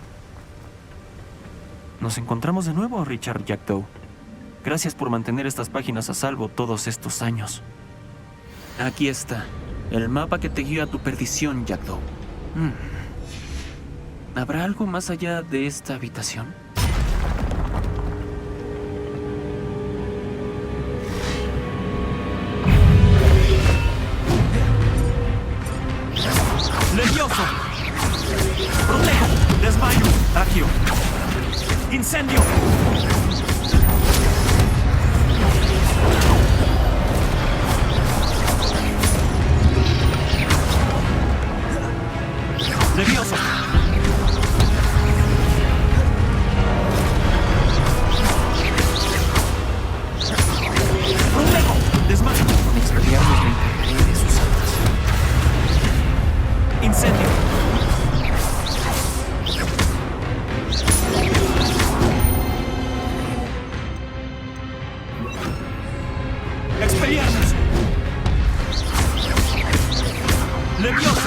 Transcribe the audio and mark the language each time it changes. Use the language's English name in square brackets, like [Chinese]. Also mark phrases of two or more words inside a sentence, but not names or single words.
[Spanish] Nos encontramos de nuevo, Richard Jackdaw. Gracias por mantener estas páginas a salvo todos estos años. Aquí está, el mapa que te guía a tu perdición, Jackdaw. ¿Habrá algo más allá de esta habitación? ¡Levioso! ¡Protejo! ¡Desmayo! ¡Agio! ¡Incendio! ¡Levioso! ¡Protejo! ¡Desmayo! Con expelliarmus me encargaré de sus almas. ¡Incendio! ¡Expelliarmus! ¡Levioso!